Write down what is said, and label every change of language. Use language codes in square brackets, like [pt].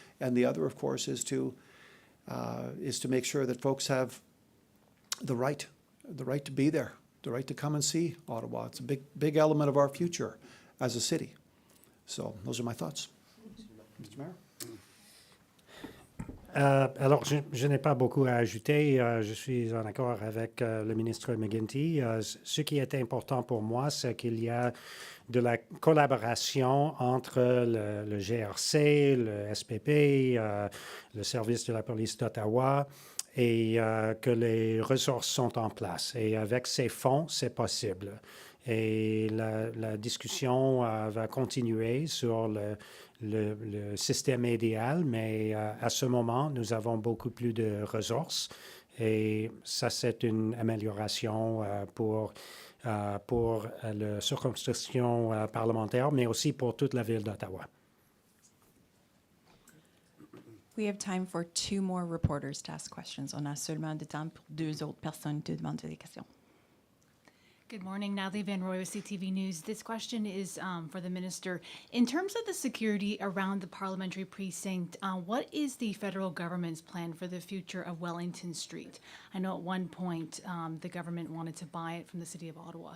[en] And the other, of course, is to make sure that folks have the right to be there, the right to come and see Ottawa. It's a big element of our future as a city. So those are my thoughts. Mr. Mayor? [fr] Alors, je n'ai pas beaucoup à ajouter. Je suis en accord avec le ministre McGuinty. Ce qui est important pour moi, c'est qu'il y a de la collaboration entre le GRC, le SPP, le service de la police d'Ottawa, et que les ressources sont en place. Et avec ces fonds, c'est possible. Et la discussion va continuer sur le système idéal, mais à ce moment, nous avons beaucoup plus de ressources. Et ça, c'est une amélioration pour la circonscription parlementaire, mais aussi pour toute la ville d'Ottawa. [en] We have time for 2 more reporters to ask questions. [fr] On a seulement de temps pour 2 autres personnes de demander des questions. [en] Good morning, Natalie Van Roy with CTV News. This question is for the minister. In terms of the security around the parliamentary precinct, what is the federal government's plan for the future of Wellington Street? I know at one point the government wanted to buy it from the City of Ottawa.